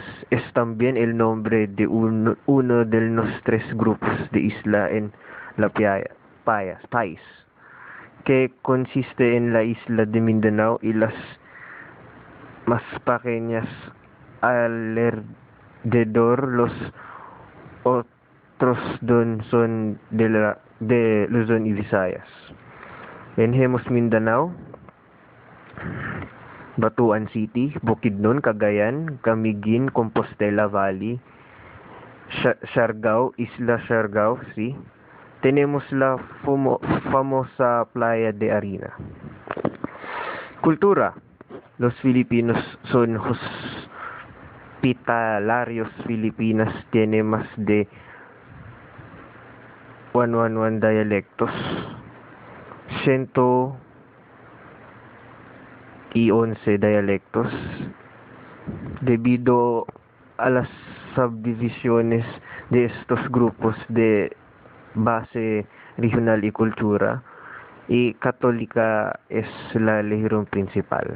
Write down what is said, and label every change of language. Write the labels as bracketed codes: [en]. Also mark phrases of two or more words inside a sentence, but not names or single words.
[es] Es también el nombre de uno de los tres grupos de isla en la país, que consiste en la isla de Mindanao y las más pequeñas alrededor. Los otros dos son de Luzon y Visayas. Tenemos Mindanao, Batuan City, Bukidnon, Cagayan, Camiguin, Compostela Valley, Siargao, Isla Siargao, sí. Tenemos la famosa playa de Arena. Cultura. Los filipinos son hospitalarios. Filipinas tiene más de 111 dialectos, 111 dialectos, debido a las subdivisiones de estos grupos de base regional y cultura, y católica es la religión principal.